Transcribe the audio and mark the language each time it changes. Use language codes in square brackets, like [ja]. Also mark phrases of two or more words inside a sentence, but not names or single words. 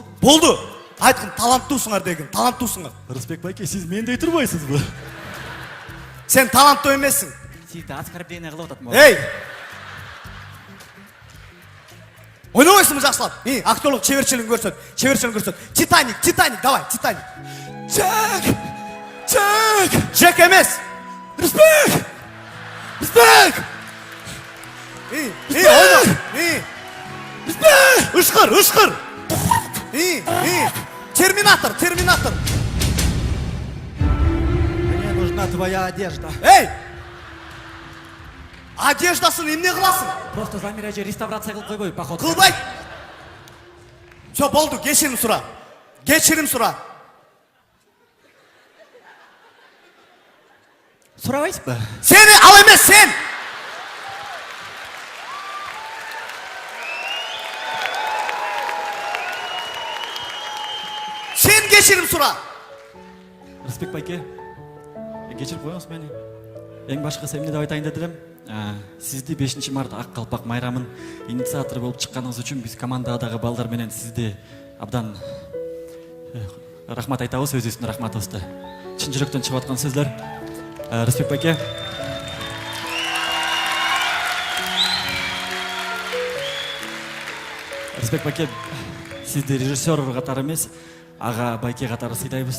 [ky] Болду. Айткын, таланттуусуңар деген, таланттуусуңар. Респект байке, сиз мендей турбайсызбы? Сен таланттуу эмессиң. Сизди оскорбление кылып атат. Эй! Ойнобойсуңбу жакшылап? Актерлук чеберчилигин көрсөт. Титаник, давай, Титаник. Джек эмес. Респект! Ойно. Ышкыр. Терминатор. [ru] Мне нужна твоя одежда. [ky] Эй! Одеждасын эмне кыласың? Просто Замира эже реставрация кылып койбой, походу. Кылбайт. Всё, болду, кечирим сура. Сурабайсызбы? Сени ал эмес, сен. [kk] кешірім сұра. Рысбек байке, кешіріп қойыңыз мені. [ky] Ең башқасы эмне деп айтайын деп элем. Сизди 5 март ак калпак майрамын инициатору болуп чыкканыңыз үчүн биз командадагы балдар менен сизди абдан рахмат айтабыз, өзүбүздүн рахматыбызды. Чын жүрөктөн чыгып аткан сөздөр. Рысбек байке. Рысбек байке, сизди режиссер катары эмес, ага байке катары сыйлайбыз.